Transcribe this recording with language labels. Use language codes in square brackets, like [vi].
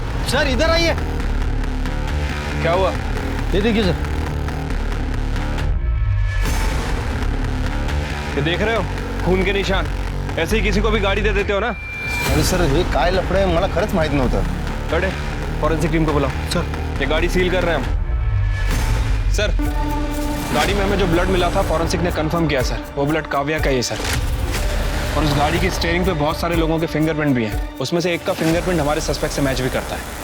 [hi] Sir इधर आइए। क्या हुआ? ये देखिए सर। ये देख रहे हो खून के निशान? ऐसे ही किसी को भी गाड़ी दे देते हो ना? [mr] अरे सर हे काय लफडे मला खरंच माहित नव्हतं। [hi] कटे फॉरेंसिक टीम को बुलाओ। सर ये गाड़ी सील कर रहे हैं हम। सर गाड़ी में हमें जो ब्लड मिला था फॉरेंसिक ने कंफर्म किया सर, वो ब्लड काव्या का ही है सर। और उस गाड़ी की स्टीयरिंग पे बहुत सारे लोगों के फिंगरप्रिंट भी हैं। उसमें से एक का फिंगरप्रिंट हमारे सस्पेक्ट से मैच भी करता है।